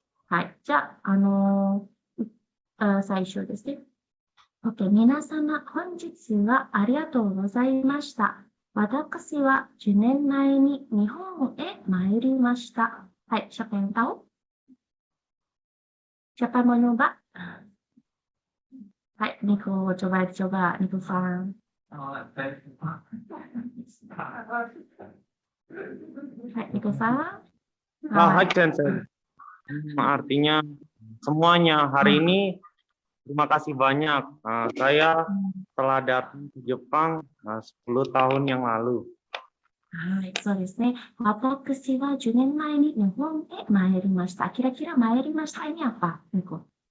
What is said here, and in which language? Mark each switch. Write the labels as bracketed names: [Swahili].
[Japanese] はい、じゃあ、最初ですね。 OK、皆様、本日はありがとうございました。私は10年前に日本へ参りました。 [Indonesian] はい、siapa yang tahu? Siapa yang mau nyoba? Hai, Nico, coba, Nico Farang. Hai, Nico Farang. Hai Sensei. Artinya semuanya hari ini terima kasih banyak. Saya telah datang ke Jepang 10 tahun yang lalu. [Japanese] はい、そうですね。私は10年前に日本へ参りました。 [Indonesian] Kira-kira参りました ini apa, Nico?